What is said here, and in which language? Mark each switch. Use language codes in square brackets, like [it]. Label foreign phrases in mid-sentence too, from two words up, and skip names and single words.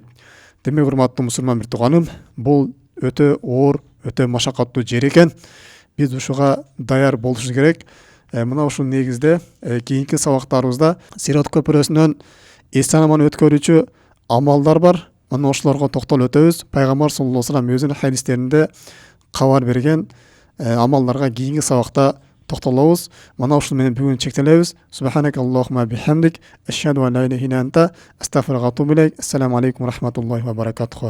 [ky] Демек, урматтуу мусулман бир тууганым, бул өтө оор, өтө машакаттуу жер экен. Биз ушуга даяр болушубуз керек. Мына ушул негизде кийинки сабактарыбызда Сирот көпүрөсүнөн эс-аман өткөрүүчү амалдар бар. Мына ошолорго токтолуп өтөбүз. Пайгамбар [ar] صلى الله عليه وسلم [ky] өзүнүн хадистеринде кабар берген амалдарга кийинки сабакта токтолобуз. Мына ушул менен бүгүн чектелебиз. [ar] سبحانك اللهم بحمدك أشهد أن لا إله إلا أنت أستغفرك وأتوب إليك. السلام عليكم ورحمة الله وبركاته.